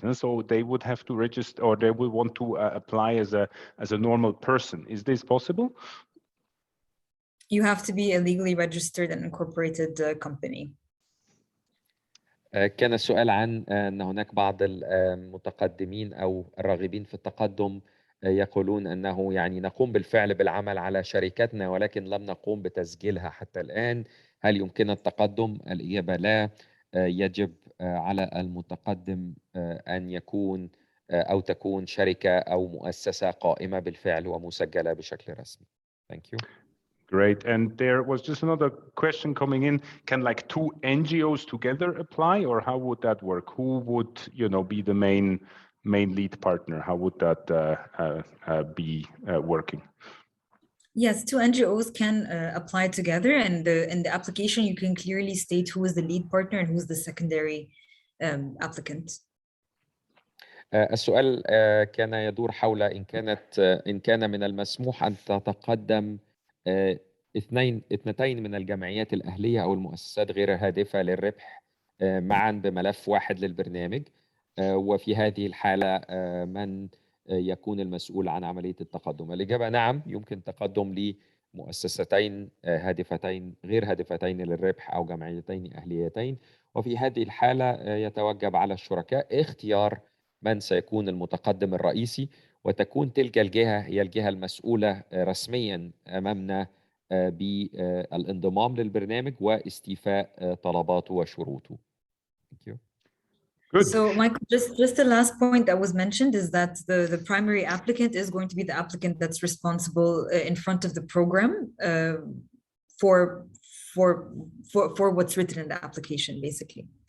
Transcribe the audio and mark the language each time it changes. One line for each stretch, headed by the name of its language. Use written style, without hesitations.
English: And so they would have to register, or they will want to apply as a normal person. Is this possible? You have to be a legally registered and incorporated company.
Arabic: كان السؤال عن أن هناك بعض المتقدمين أو الراغبين في التقدم يقولون أنه يعني نقوم بالفعل بالعمل على شركتنا ولكن لم نقوم بتسجيلها حتى الآن. هل يمكن التقدم؟ الإجابة لا. يجب على المتقدم أن يكون أو تكون شركة أو مؤسسة قائمة بالفعل ومسجلة بشكل رسمي.
English: Thank you. Great. And there was just another question coming in. Can like two NGOs together apply, or how would that work? Who would, be the main lead partner? How would that be working? Yes, two NGOs can apply together, and in the application you can clearly state who is the lead partner and who is the secondary applicant.
Arabic: السؤال كان يدور حول إن كان من المسموح أن تتقدم اثنتين من الجمعيات الأهلية أو المؤسسات غير الهادفة للربح معا بملف واحد للبرنامج. وفي هذه الحالة من يكون المسؤول عن عملية التقدم؟ الإجابة نعم، يمكن تقدم لمؤسستين هادفتين غير هادفتين للربح أو جمعيتين أهليتين، وفي هذه الحالة يتوجب على الشركاء اختيار من سيكون المتقدم الرئيسي، وتكون تلك الجهة هي الجهة المسؤولة رسميا أمامنا بالانضمام للبرنامج واستيفاء طلباته وشروطه.
English: Thank you. Good. So, Michael, just the last point that was mentioned is that the primary applicant is going to be the applicant that's responsible in front of the program for what's written in the application, basically.